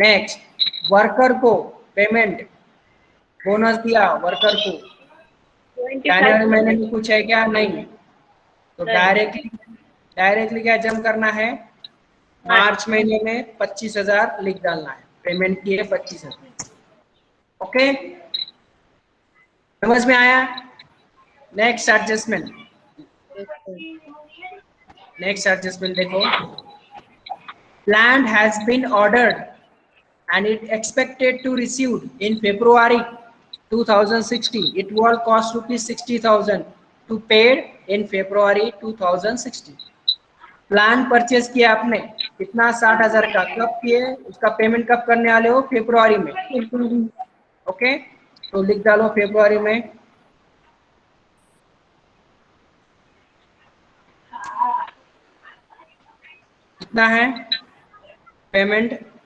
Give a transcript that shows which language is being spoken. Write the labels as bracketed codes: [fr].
[hi] Next worker को payment bonus दिया worker को, जनवरी महीने में कुछ है क्या? नहीं। तो डायरेक्टली क्या जम करना है? मार्च महीने में 25,000 लिख डालना है, पेमेंट किए 25,000। ओके, समझ में आया? नेक्स्ट एडजस्टमेंट देखो, [en] land has been ordered and it expected to receive in February 2016. It will cost ₹60,000 to paid in February 2016. [hi] Plan purchase किया आपने कितना? 60,000 का। कब किए? उसका पेमेंट कब करने वाले हो? फरवरी में। ओके, तो लिख डालो फरवरी में। कितना है पेमेंट?